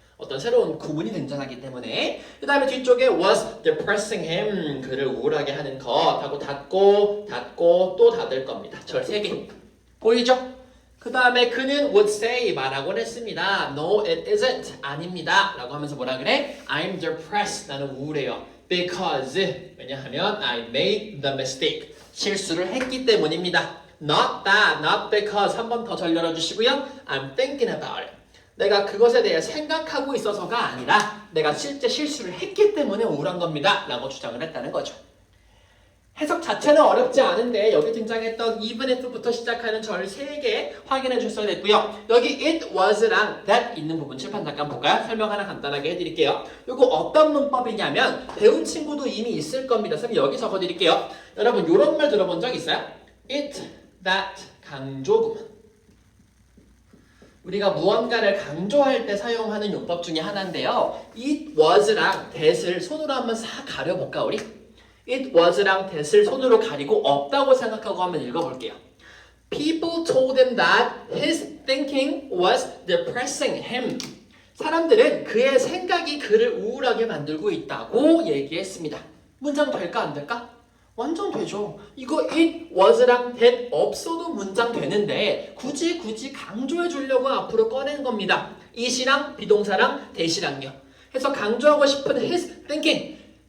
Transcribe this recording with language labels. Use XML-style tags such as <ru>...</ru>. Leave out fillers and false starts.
<ko>어떤 새로운 구문이 등장하기 때문에. 그 다음에 뒤쪽에</ko> <en>was depressing him.</en> <ko>그를 우울하게 하는 것 하고 닫고 또 닫을 겁니다. 절 3개. 보이죠? 그 다음에 그는</ko> <en>would say</en> <ko>말하곤 했습니다.</ko> <en>No, it isn't.</en> <ko>아닙니다. 라고 하면서 뭐라 그래?</ko> <en>I'm depressed.</en> <ko>나는 우울해요.</ko> <en>Because</en> <ko>왜냐하면</ko> <en>I made the mistake.</en> <ko>실수를 했기 때문입니다.</ko> <en>Not that, not because.</en> <ko>한 번 더 절 열어주시고요.</ko> <en>I'm thinking about it.</en> <ko>내가 그것에 대해 생각하고 있어서가 아니라 내가 실제 실수를 했기 때문에 우울한 겁니다. 라고 주장을 했다는 거죠. 해석 자체는 어렵지 않은데 여기 등장했던 even if부터 시작하는 절 3개 확인해 주셔야 됐고요. 여기 it was랑 that 있는 부분 칠판 잠깐 볼까요? 설명 하나 간단하게 해드릴게요. 이거 어떤 문법이냐면 배운 친구도 이미 있을 겁니다. 선생님 여기 적어드릴게요. 여러분 이런 말 들어본 적 있어요? it, that, 강조구문. 우리가 무언가를 강조할 때 사용하는 용법 중에 하나인데요. it was랑 that을 손으로 한번 싹 가려볼까 우리? it was랑 that을 손으로 가리고 없다고 생각하고 한번 읽어볼게요.</ko> <en>People told him that his thinking was depressing him.</en> <ko>사람들은 그의 생각이 그를 우울하게 만들고 있다고 얘기했습니다. 문장 될까 안 될까? 완전 되죠. 이거 it was랑 that 없어도 문장 되는데 굳이 강조해 주려고 앞으로 꺼낸 겁니다. it이랑 비동사랑 that이랑요. 그래서 강조하고 싶은 his thinking.</ko>